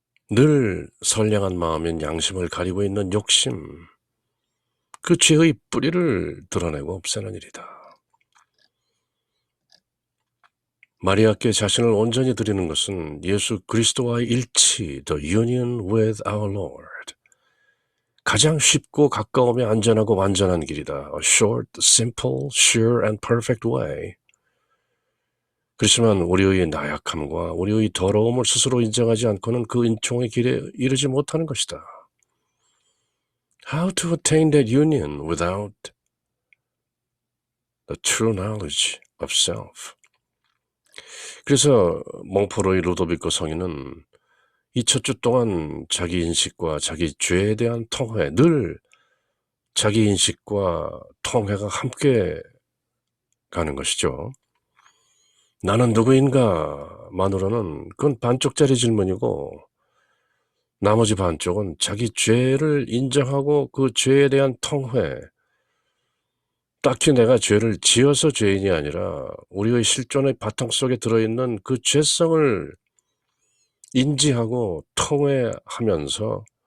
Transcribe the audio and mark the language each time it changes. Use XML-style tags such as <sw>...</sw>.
<ko>늘 선량한 마음인 양심을 가리고 있는 욕심, 그 죄의 뿌리를 드러내고 없애는 일이다. 마리아께 자신을 온전히 드리는 것은 예수 그리스도와의 일치,</ko> <en>the union with our Lord.</en> <ko>가장 쉽고 가까우며 안전하고 완전한 길이다.</ko> <en>A short, simple, sure and perfect way.</en> <ko>그렇지만 우리의 나약함과 우리의 더러움을 스스로 인정하지 않고는 그 인총의 길에 이르지 못하는 것이다.</ko> <en>How to attain that union without the true knowledge of self.</en> <ko>그래서 몽포로의 루도비코 성인은 이 첫 주 동안 자기 인식과 자기 죄에 대한 통회, 늘 자기 인식과 통회가 함께 가는 것이죠. 나는 누구인가 만으로는 그건 반쪽짜리 질문이고 나머지 반쪽은 자기 죄를 인정하고 그 죄에 대한 통회, 딱히 내가 죄를 지어서 죄인이 아니라 우리의 실존의 바탕 속에 들어있는 그 죄성을 인지하고 통회하면서</ko>